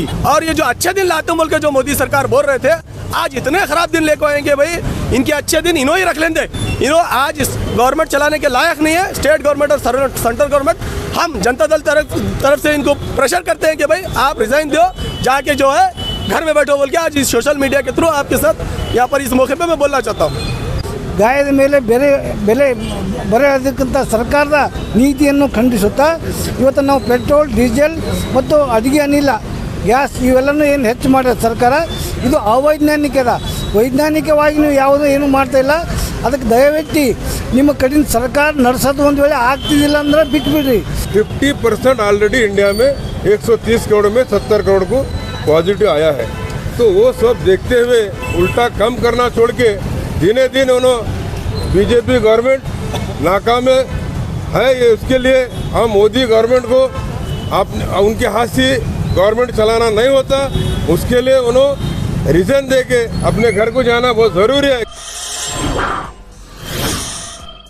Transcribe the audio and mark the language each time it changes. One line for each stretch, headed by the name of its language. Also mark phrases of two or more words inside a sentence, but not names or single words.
Hindi: और ये जो अच्छे दिन लाते बोल के जो मोदी सरकार बोल रहे थे, आज इतने खराब दिन लेकर आएंगे भाई, इनके अच्छे दिन इन्हों ही रख लेंगे। इन्हों आज इस गवर्नमेंट चलाने के लायक नहीं है।
English: state government
Hindi: और
English: central government,
Hindi: हम जनता दल तरफ से इनको प्रेशर करते हैं कि भाई आप रिजाइन दो, जाके जो है घर में बैठो बोल के आज इस
English: social media
Hindi: के थ्रू आपके साथ यहाँ पर इस मौके पे मैं बोलना चाहता हूँ।
Kannada: ಗಾಯದ ಮೇಲೆ ಬೆಲೆ ಬರೆಯೋದಕ್ಕಿಂತ ಸರ್ಕಾರದ ನೀತಿಯನ್ನು ಖಂಡಿಸುತ್ತಾ ಇವತ್ತು ನಾವು ಪೆಟ್ರೋಲ್, ಡೀಸೆಲ್ ಮತ್ತು ಅಡುಗೆ ಅನಿಲ, ಗ್ಯಾಸ್ ಇವೆಲ್ಲನೂ ಏನು ಹೆಚ್ಚು ಮಾಡಿದೆ ಸರ್ಕಾರ, ಇದು ಅವೈಜ್ಞಾನಿಕದ। ವೈಜ್ಞಾನಿಕವಾಗಿ ನೀವು ಯಾವುದೂ ಏನು ಮಾಡ್ತಾಯಿಲ್ಲ। ಅದಕ್ಕೆ ದಯವಿಟ್ಟು ನಿಮ್ಮ ಕಡೆಯಿಂದ ಸರ್ಕಾರ ನಡೆಸೋದು ಒಂದು ವೇಳೆ ಆಗ್ತಿದ್ದಿಲ್ಲ ಅಂದ್ರೆ ಬಿಟ್ಬಿಡ್ರಿ।
Hindi: 50% ऑलरेडी इंडिया में 130 करोड़ में 70 करोड़ को पॉजिटिव आया है। तो वो सब देखते हुए उल्टा कम करना छोड़ के दिने दिन उन्होंने बीजेपी गवर्नमेंट नाकाम है। ये उसके लिए हम मोदी गवर्नमेंट को उनके हाथ से गवर्नमेंट चलाना नहीं होता, उसके लिए उन्होंने रीजन दे के अपने घर को जाना बहुत ज़रूरी है।